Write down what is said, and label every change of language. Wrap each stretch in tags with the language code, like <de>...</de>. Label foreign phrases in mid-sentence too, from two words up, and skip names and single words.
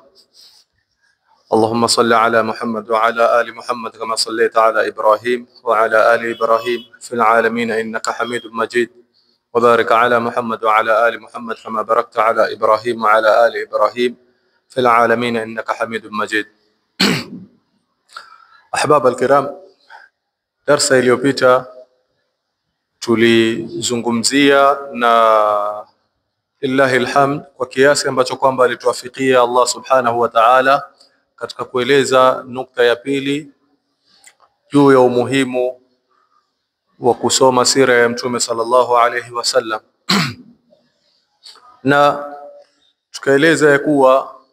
<ar>اللهم صل على محمد وعلى آل محمد كما صليت على إبراهيم وعلى آل إبراهيم في العالمين إنك حميد مجيد، وبارك على محمد وعلى آل محمد كما باركت على إبراهيم وعلى آل إبراهيم في العالمين إنك حميد مجيد. أحباب الكرام,</ar> <sw>darsa iliyopita tulizungumzia na</sw> <ar>لله الحمد</ar> <sw>kwa kiasi ambacho kwamba alituwafikia Allah</sw> <ar>سبحانه وتعالى</ar> <sw>katika kueleza nukta ya pili juu ya umuhimu wa kusoma sira ya Mtume</sw> <ar>صلى الله عليه وسلم</ar> <sw>na tukaeleza ya kuwa</sw>